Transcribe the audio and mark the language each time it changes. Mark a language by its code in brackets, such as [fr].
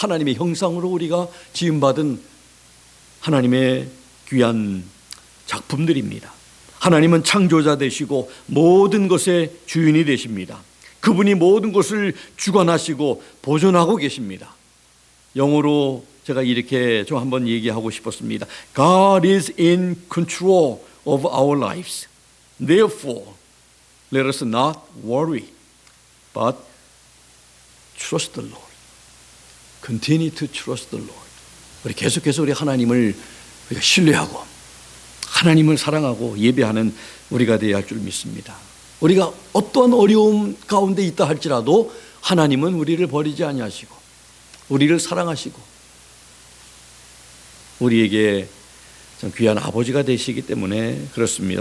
[ko] 하나님의 형상으로 우리가 지음받은 하나님의 귀한 작품들입니다. 하나님은 창조자 되시고 모든 것의 주인이 되십니다. 그분이 모든 것을 주관하시고 보존하고 계십니다. 영어로 제가 이렇게 좀 한번 얘기하고 싶었습니다. [en] God is in control of our lives. Therefore, let us not worry, but trust the Lord. Continue to trust the Lord. [ko] 우리 계속해서 우리 하나님을 우리가 신뢰하고 하나님을 사랑하고 예배하는 우리가 되어야 할 줄 믿습니다. 우리가 어떠한 어려움 가운데 있다 할지라도 하나님은 우리를 버리지 아니하시고 우리를 사랑하시고 우리에게 참 귀한 아버지가 되시기 때문에 그렇습니다.